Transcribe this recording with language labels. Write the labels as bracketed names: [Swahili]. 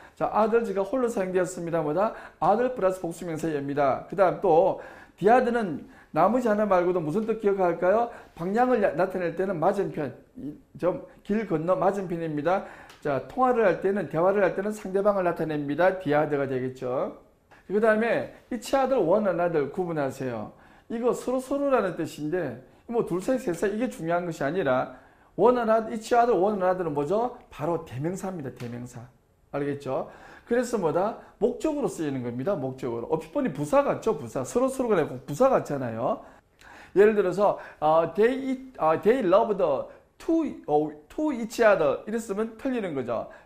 [Korean] 자, others가 홀로 사용되었습니다. 뭐다? other 플러스 복수명사 연미다. 그 다음 또 the other는 나머지 하나 말고도 무슨 뜻 기억할까요? 방향을 나타낼 때는 맞은편, 좀 길 건너 맞은편입니다. 자, 통화를 할 때는, 대화를 할 때는 상대방을 나타냅니다. the other가 되겠죠. 그 다음에 each other, one another 구분하세요. 이거 서로라는 뜻인데 뭐 둘 사이 셋 사이 이게 중요한 것이 아니라 one another, each other, one another는 뭐죠? 바로 대명사입니다. 대명사. 알겠죠? 그래서 뭐다? 목적으로 쓰이는 겁니다. 목적으로. 어피뻔히 부사 같죠? 부사. 서로가 아니고 부사 같잖아요. 예를 들어서 [English] they loved to each other [Korean] 이랬으면 틀리는 거죠.